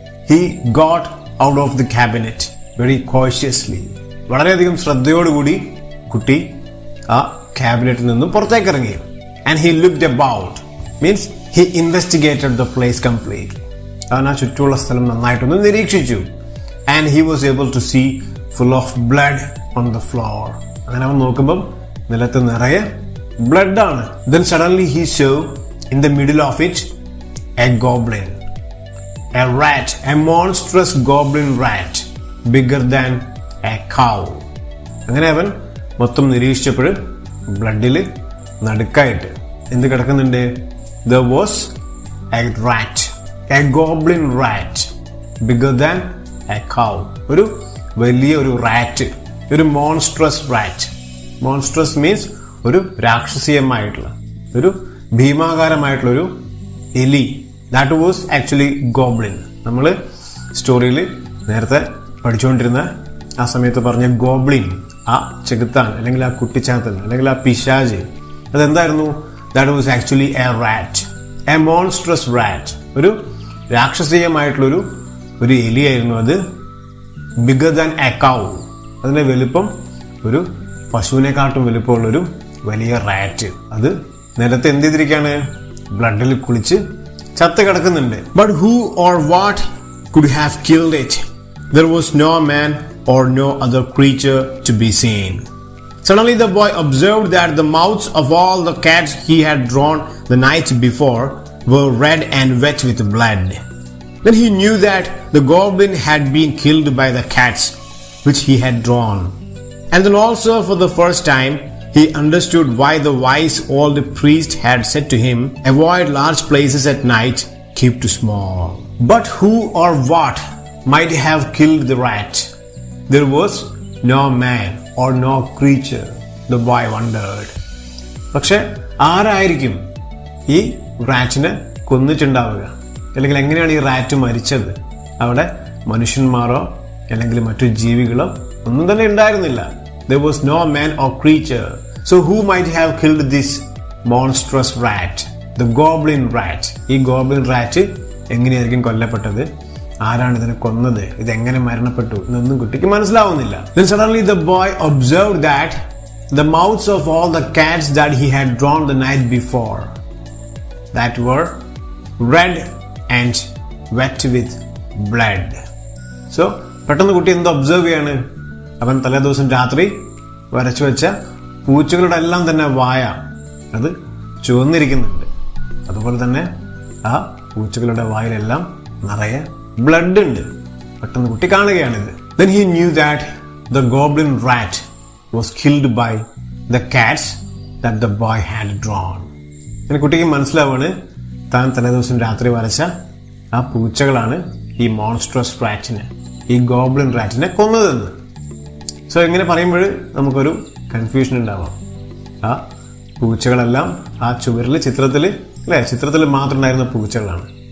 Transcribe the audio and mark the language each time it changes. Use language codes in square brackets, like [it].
[en] He got out of the cabinet very cautiously. [ml] വളരെയധികം ശ്രദ്ധയോടുകൂടി കുട്ടി ആ ക്യാബിനറ്റിൽ നിന്നും പുറത്തേക്ക് ഇറങ്ങി. [en] And he looked about means he investigated the place completely. [ml] അവൻ ആ ചുറ്റുമുള്ള സ്ഥലം നന്നായിട്ടൊന്ന് നിരീക്ഷിച്ചു. [en] And he was able to see full of blood on the floor. [ml] അങ്ങനെ അവൻ നോക്കുമ്പം നിലത്ത് നിറയെ ബ്ലഡ് ആണ്. [en] Then suddenly he saw in the middle of it a goblin, a rat, a monstrous goblin rat, bigger than a cow. [ml] അങ്ങനെ അവൻ മൊത്തം നിരീക്ഷിച്ചപ്പോൾ ബ്ലഡിൽ നടുക്കായിട്ട് എന്ത് കിടക്കുന്നുണ്ട്? [en] There was a rat, a goblin rat, bigger than a cow. [ml] ഒരു വലിയ ഒരു rat, ഒരു മോൺസ്ട്രസ് റാറ്റ്. മോൺസ്ട്രസ് മീൻസ് ഒരു രാക്ഷസീയമായിട്ടുള്ള, ഒരു ഭീമാകാരമായിട്ടുള്ള ഒരു എലി. [en] That was actually goblin. [ml] നമ്മൾ സ്റ്റോറിയിൽ നേരത്തെ പഠിച്ചുകൊണ്ടിരുന്ന ആ സമയത്ത് പറഞ്ഞ ഗോബ്ലിൻ, ആ ചെകുത്താൻ അല്ലെങ്കിൽ ആ കുട്ടിച്ചാത്തൻ അല്ലെങ്കിൽ ആ പിശാച്, അതെന്തായിരുന്നു? [en] That was actually a rat, a monstrous rat. [ml] ഒരു രാക്ഷസീയമായിട്ടുള്ളൊരു എലിയായിരുന്നു അത്. [en] bigger than a cow, [ml] അതിന്റെ വലിപ്പം ഒരു പശുവിനെക്കാട്ടും വലിപ്പമുള്ളൊരു വലിയ റാറ്റ്. അത് നിലത്ത് എന്ത് ചെയ്തിരിക്കുകയാണ്? ബ്ലഡിൽ കുളിച്ച് ചത്ത് കിടക്കുന്നുണ്ട്. [en] But who or what could have killed it? There was no man or no other creature to be seen. Suddenly the boy observed that the mouths of all the cats he had drawn the night before were red and wet with blood. Then he knew that the goblin had been killed by the cats which he had drawn. And then also for the first time he understood why the wise old priest had said to him, "Avoid large places at night, keep to small." But who or what might have killed the rat? There was no man or no creature, the boy wondered. [ml] പക്ഷെ ആരായിരിക്കും ഈ റാറ്റിനെ കൊന്നിട്ടുണ്ടാവുക? അല്ലെങ്കിൽ എങ്ങനെയാണ് ഈ rat മരിച്ചത്? അവിടെ മനുഷ്യന്മാരോ അല്ലെങ്കിൽ മറ്റു ജീവികളോ ഒന്നും തന്നെ ഉണ്ടായിരുന്നില്ല. [en] There was no man or creature. So who might have killed this monstrous rat? The goblin rat. [ml] ഈ goblin rat എങ്ങനെയായിരിക്കും കൊല്ലപ്പെട്ടത്? ആരാണ് ഇതിനെ കൊന്നത്? ഇതെങ്ങനെ മരണപ്പെട്ടു എന്നൊന്നും കുട്ടിക്ക് മനസ്സിലാവുന്നില്ല. [en] Then suddenly the boy observed that the mouths of all the cats that he had drawn the night before that were red and wet with blood. [ml] So പെട്ടെന്ന് കുട്ടി എന്തോ ഒബ്സർവ് ചെയ്യാണ്. അവൻ തലേ ദിവസം രാത്രി വരച്ചു വെച്ച പൂച്ചകളുടെ എല്ലാം തന്നെ വായ അത് ചുവന്നിരിക്കുന്നുണ്ട്. അതുപോലെ തന്നെ ആ പൂച്ചകളുടെ വായിലെല്ലാം നിറയെ ബ്ലഡ് ഉണ്ട്. പെട്ടെന്ന് കുട്ടി കാണുകയാണിത്. [en] Then he knew that the goblin rat was killed by the cats that the boy had drawn. [ml] അങ്ങനെ കുട്ടിക്ക് മനസ്സിലാവാണ് താൻ തലേ ദിവസം രാത്രി വരച്ച ആ പൂച്ചകളാണ് ഈ മോൺസ്ട്രസ് റാറ്റിനെ, ഈ ഗോബ്ലിൻ റാറ്റിനെ കൊന്നതെന്ന്. സോ ഇങ്ങനെ പറയുമ്പോൾ നമുക്കൊരു കൺഫ്യൂഷൻ ഉണ്ടാവാം. ആ പൂച്ചകളെല്ലാം ആ ചുവരിൽ ചിത്രത്തിൽ മാത്രം ഉണ്ടായിരുന്ന പൂച്ചകളാണ്.